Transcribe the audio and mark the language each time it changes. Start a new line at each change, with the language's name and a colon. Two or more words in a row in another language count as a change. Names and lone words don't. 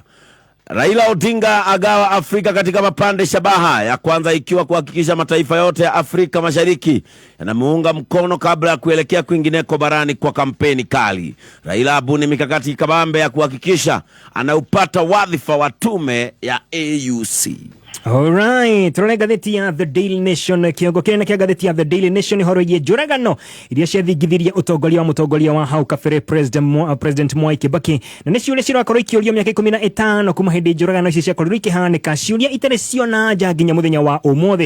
Swahili: Raila Odinga agawa Afrika katika mapande shabaha, ya kwanza ikiwa kuhakikisha mataifa yote ya Afrika Mashariki yanamuunga mkono kabla ya kuelekea kwingineko barani kwa kampeni kali. Raila abuni mikakati kabambe ya kuhakikisha anaupata wadhifa wa tume ya AUC.
Kikuyu: Alright, turone gatheti ya The Daily Nation. Kiongo kile na kia gatheti ya The Daily Nation horo ye Njuragano iria ciathingithirie utongoria wa hau kabere President Mwai Kibaki. Na nĩ ciũria cirakorwo ikĩũrio mĩaka 15 kuma hĩndĩ Njuragano ici ciakorirwo ikĩhanĩka, ciũria itarĩ ciona nja nginya mũthenya wa ũmũthĩ.